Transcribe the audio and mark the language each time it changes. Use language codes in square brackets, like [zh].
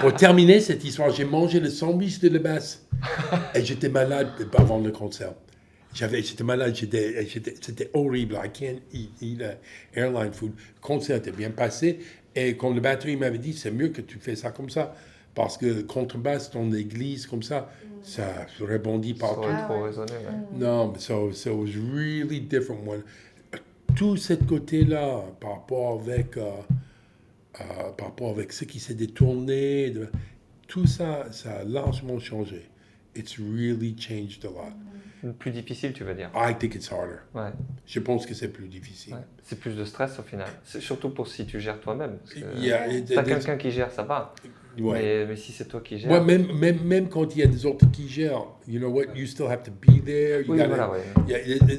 [fr] Pour terminer cette histoire, j'ai mangé le sandwich de la basse. Et j'étais malade avant le concert. J'étais malade, c'était horrible. [en] I can't eat airline food. [fr] Le concert était bien passé. Et quand le batterie m'avait dit, c'est mieux que tu fais ça comme ça. Parce que contrebasse dans l'église comme ça, ça rebondit partout. Ça aurait trop résonné, ouais. Non, mais [en] so it was really different. [fr] Tout ce côté-là, par rapport avec ce qui s'est détourné, tout ça, ça a largement changé. [en] It's really changed a lot. [fr] Plus difficile, tu veux dire? [en] I think it's harder. [fr] Ouais. Je pense que c'est plus difficile. Ouais. C'est plus de stress au final. C'est surtout pour si tu gères toi-même. Parce que [en] Yeah, [fr] t'as quelqu'un qui gère, ça va. Ouais. Mais si c'est toi qui gères... Ouais, même quand il y a des autres qui gèrent, [en] you know what, you still have to be there. [fr] Oui, voilà, ouais.